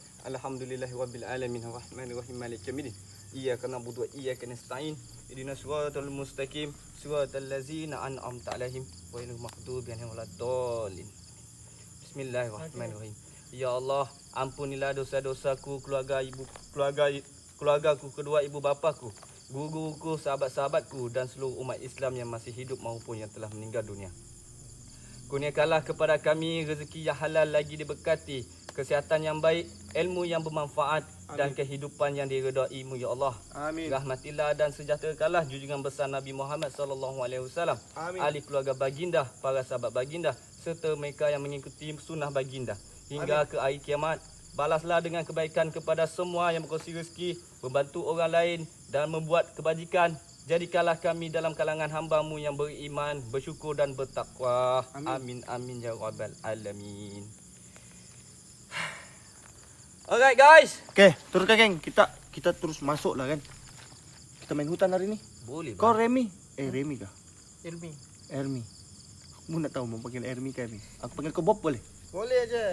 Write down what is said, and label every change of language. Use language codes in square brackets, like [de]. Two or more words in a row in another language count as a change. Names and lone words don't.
[ar] الحمد لله رب العالمين الرحمن الرحيم مالك يوم الدين إياك نعبد وإياك نستعين. اهدنا الصراط المستقيم صراط الذين أنعمت عليهم غير المغضوب عليهم ولا الضالين. بسم الله الرحمن الرحيم. [ms] Ya Allah, ampunilah dosa-dosaku, keluargaku, kedua ibu bapaku, guru-guruku, sahabat-sahabatku dan seluruh umat Islam yang masih hidup maupun yang telah meninggal dunia. Kurniakanlah kepada kami rezeki yang halal lagi diberkati, kesihatan yang baik, ilmu yang bermanfaat. Amin. Dan kehidupan yang diredai-Mu [ar] يا الله. [ms] Amin. Rahmatilah dan sejahterakanlah junjungan besar Nabi Muhammad [ar] صلى الله عليه وسلم, [ms] ahli keluarga baginda, para sahabat baginda serta mereka yang mengikuti sunnah baginda hingga Amin. Ke hari kiamat. Balaslah dengan kebaikan kepada semua yang berkongsi rezeki, membantu orang lain dan membuat kebajikan. Jadikanlah kami dalam kalangan hamba-Mu yang beriman, bersyukur dan bertakwa. [ar] آمين آمين يا رب العالمين. [en] Alright guys. [ms] Okay, teruskan geng. Kita terus masuk lah kan. Kita main hutan hari ni. Boleh. Kau Remy? Remy kah? Ermi. Aku nak tahu mau panggil Ermi ke Remy. Aku panggil kau Bob boleh? Boleh aja.